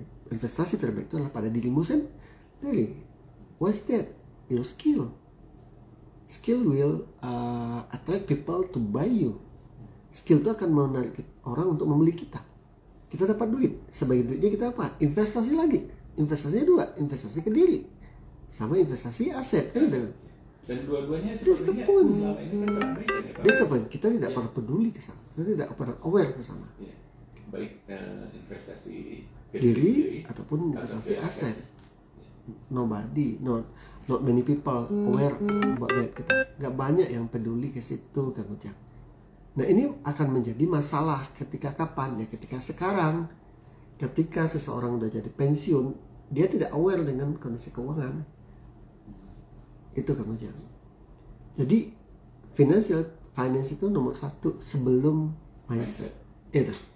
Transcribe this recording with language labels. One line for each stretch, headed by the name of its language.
Indonesian: Investasi terbaik itu adalah pada dirimu sendiri.
English: What's that? Your skill. Skill will attract people to buy you.
Indonesian: Skill itu akan menarik orang untuk membeli kita. Kita dapat duit. Sebagai duitnya kita apa? Investasi lagi. Investasinya 2. Investasi ke diri. Sama investasi aset. Dan dua-duanya sepertinya selama ini kan terabaikan ya Pak.
English: That's the point.
Indonesian: Kita tidak pernah peduli ke sana. Kita tidak pernah aware ke sana. Baik investasi ke diri ataupun investasi aset.
English: Nobody, not many people aware about that.
Indonesian: Gak banyak yang peduli ke situ, Kang Ujang. Nah, ini akan menjadi masalah ketika kapan ya? Ketika sekarang, ketika seseorang udah jadi pensiun, dia tidak aware dengan kondisi keuangan. Itu Kang Ujang. Jadi finance itu nomor 1 sebelum mindset. Itu.